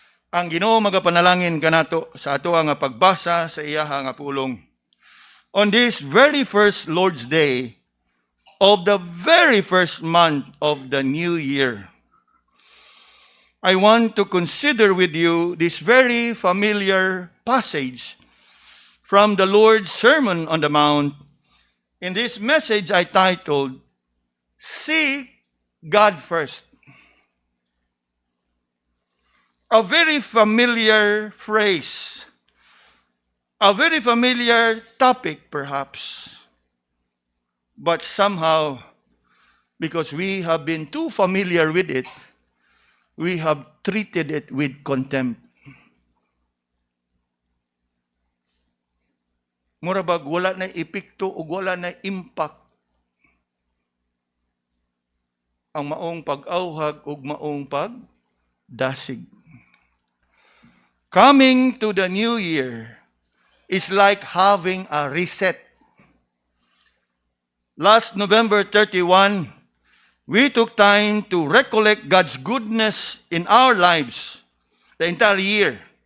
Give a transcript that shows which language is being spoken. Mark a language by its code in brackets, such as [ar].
[ceb] Ang Ginoo magapanalangin kanato sa ato nga pagbasa sa iyaha nga pulong. [en] On this very first Lord's Day of the very first month of the new year, I want to consider with you this very familiar passage from the Lord's Sermon on the Mount. In this message I titled, "Seek God First." A very familiar phrase, a very familiar topic perhaps, but somehow, because we have been too familiar with it, we have treated it with contempt. [ceb] Murabag wala na epekto o wala na impact ang maong pag-auhag ug maong pagdasig. [en] Coming to the new year is like having a reset. Last November 31, we took time to recollect God's goodness in our lives the entire year.